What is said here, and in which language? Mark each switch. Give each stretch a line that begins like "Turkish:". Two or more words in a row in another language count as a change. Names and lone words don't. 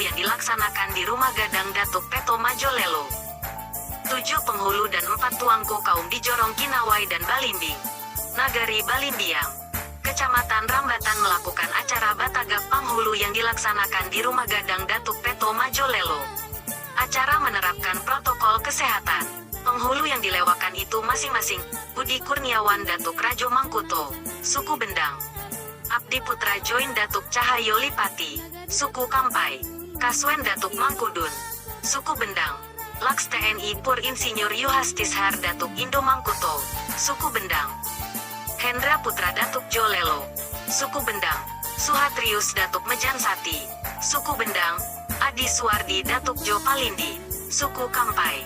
Indonesian: dilaksanakan di Rumah Gadang Datuk Peto Majolelo. 7 penghulu dan 4 tuangku kaum di Jorong Kinawai dan Balimbing, Nagari Balimbiang, Kecamatan Rambatan melakukan acara Batagap Panghulu yang dilaksanakan di Rumah Gadang Datuk Peto Majolelo. Acara menerapkan protokol kesehatan. Penghulu yang dilewakan itu masing-masing Budi Kurniawan Datuk Rajo Mangkuto, suku Bendang, Abdi Putra Join Datuk Cahayo Lipati, suku Kampai, Kaswen Datuk Mangkudun, suku Bendang, Laks TNI Pur Insinyur Yuhastishar Datuk Indo Mangkuto, suku Bendang, Hendra Putra Datuk Jolelo, suku Bendang, Suhatrius Datuk Mejansati, suku Bendang, Adi Suwardi Datuk Jo Palindi, suku Kampai.